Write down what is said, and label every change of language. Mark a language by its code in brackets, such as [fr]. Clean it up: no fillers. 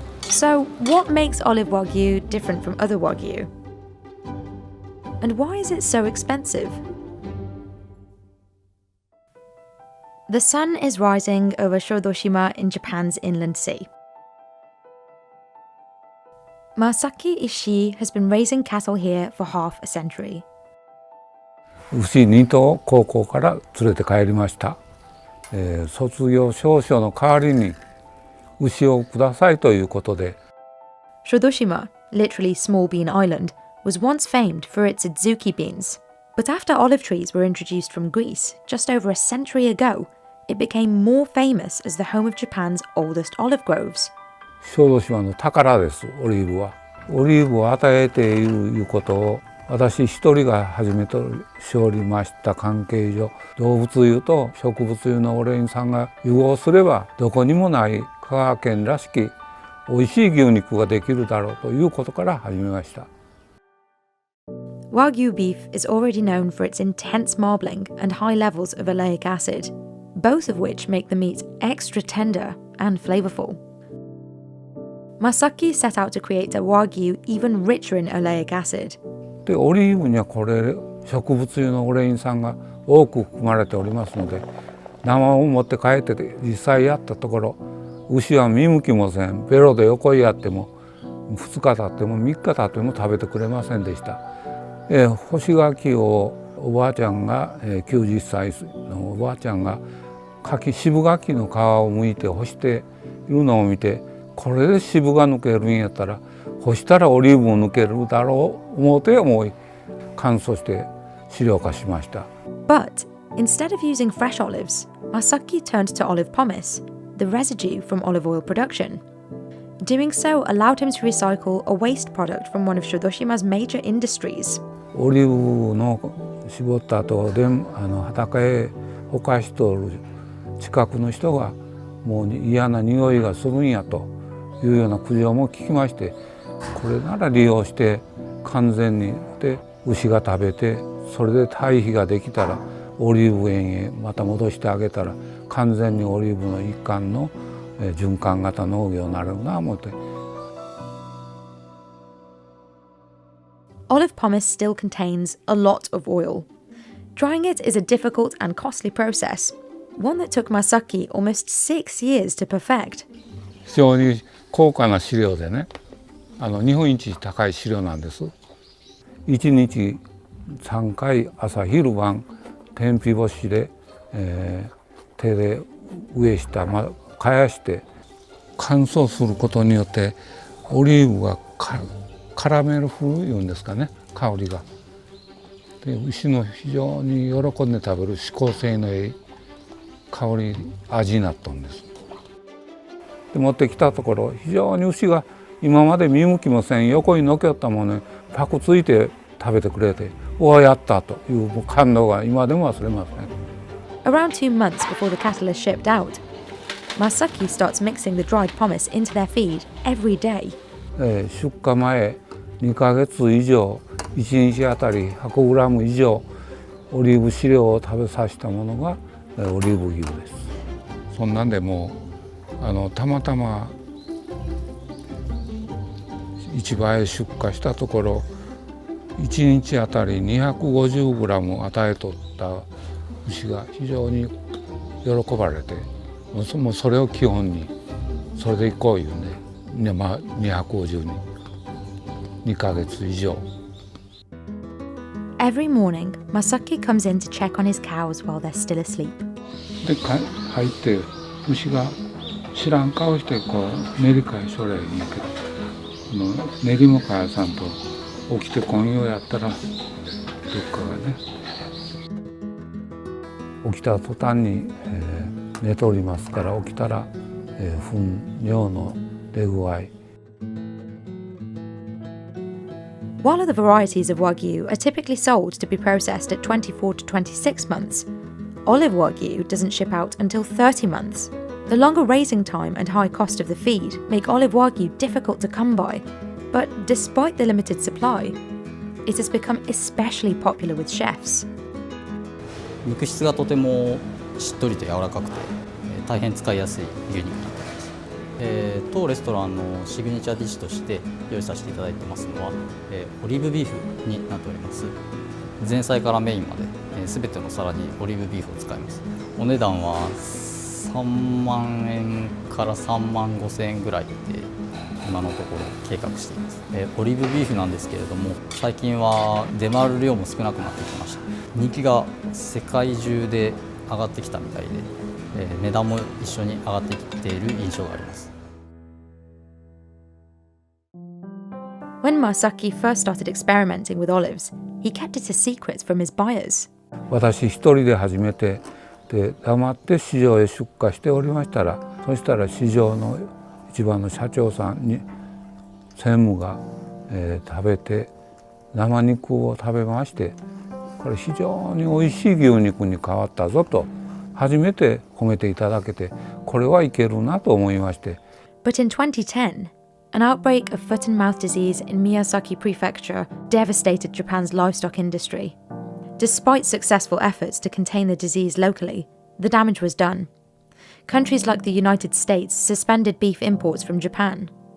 [en] So, what makes olive Wagyu different from other Wagyu? And why is it so expensive? The sun is rising over Shodoshima in Japan's inland sea. Masaki Ishii has been raising cattle here for half a century. [ja] 牛2頭を高校から連れて帰りました。卒業証書の代わりに牛をくださいということで。 [en] Shodoshima, literally small bean island, was once famed for its adzuki beans. But after olive trees were introduced from Greece just over a century ago, it became more famous as the home of Japan's oldest olive groves. [ja] 小豆島の宝です、オリーブは。オリーブを与えているいうことを私一人が始めとしておりました関係上、動物油と植物油のオレイン酸が融合すればどこにもない香川県らしき美味しい牛肉ができるだろうということから始めました。 [en] Wagyu beef is already known for its intense marbling and high levels of oleic acid, both of which make the meat extra tender and flavorful. Masaki set out to create a Wagyu even richer in oleic acid. [ja] でオリーブにはこれ植物油のオレイン酸が多く含まれておりますので、生を持って帰って実際やったところ、牛は見向きもせん。ベロで横にやっても2日経っても3日経っても食べてくれませんでした。干し柿をおばあちゃんが90歳のおばあちゃんが渋柿の皮を剥いて干しているのを見て、これで渋が抜けるんやったら干したらオリーブも抜けるだろう思って乾燥して飼料化しました。 [en] But instead of using fresh olives, Masaki turned to olive pomace, the residue from olive oil production. Doing so allowed him to recycle a waste product from one of Shodoshima's major industries. [ja] オリーブの絞った後で畑へほかしとる近くの人がもう嫌な匂いがするんやというような苦情も聞きまして、これなら利用して完全にで牛が食べて、それで堆肥ができたらオリーブ園へまた戻してあげたら完全にオリーブの一環の循環型農業になるな思って。 [en] Olive pomace still contains a lot of oil. Drying it is a difficult and costly process, one that took Masaki almost 6 years to perfect. [ja] 非常に高価な飼料でね、日本一高い飼料なんです。 1日3回朝昼晩天日干しで、手で上下かやして乾燥することによってオリーブがカラメル風いうんですかね、香りが。で牛の非常に喜んで食べる指向性のいい香り味になったんです。で持ってきたところ、非常に牛が今まで見向きもせん横にのけったものにパクついて食べてくれて、おおやったという感動が今でも忘れません。 [en] Around 2 months before the cattle is shipped out, Masaki starts mixing the dried pomace into their feed every day. [ja] 出荷前2ヶ月以上、1日あたり100グラム以上オリーブ飼料を食べさせたものがオリーブ牛です。そんなんでもうたまたま市場へ出荷したところ、1日あたり250グラム与えとった牛が非常に喜ばれて、もうそれを基本にそれでいこういうんで、250に2ヶ月以上。 [en] Every morning, Masaki comes in to check on his cows while they're still asleep. [ja] で入って牛が知らん顔して練り返しょれんやけど、練りもかやさんと起きてこんようやったらどっかがね起きた途端に、寝ておりますから、起きたら、糞尿の出具合。 [en] While other varieties of Wagyu are typically sold to be processed at 24 to 26 months, olive Wagyu doesn't ship out until 30 months. The longer raising time and high cost of the feed make olive Wagyu difficult to come by. But despite the limited supply, it has become especially popular with chefs. [ja] 肉質がとてもしっとりと柔らかくて、大変使いやすい牛肉になっています。当レストランのシグニチャーディッシュとして用意させていただいてますのは、オリーブビーフになっております。前菜からメインまで、全ての皿にオリーブビーフを使います。お値段は3万円から3万5千円ぐらいで今のところ計画しています。オリーブビーフなんですけれども、最近は出回る量も少なくなってきました。人気が世界中で上がってきたみたいで、値段も一緒に上がってきている印象があります。 [en] When Masaki first started experimenting with olives, he kept it a secret from his buyers. [ja] 私一人で始めて、で黙って市場へ出荷しておりましたら、そしたら市場の一番の社長さんに専務が、食べて生肉を食べまして、これ非常においしい牛肉に変わったぞと初めて褒めていただけて、これはいけるなと思いまして。 [en] But in 2010, an outbreak of foot and mouth disease in Miyazaki Prefecture devastated Japan's livestock industry. Despite successful efforts to contain the disease locally, the damage was done. Countries like the United States suspended beef imports from Japan.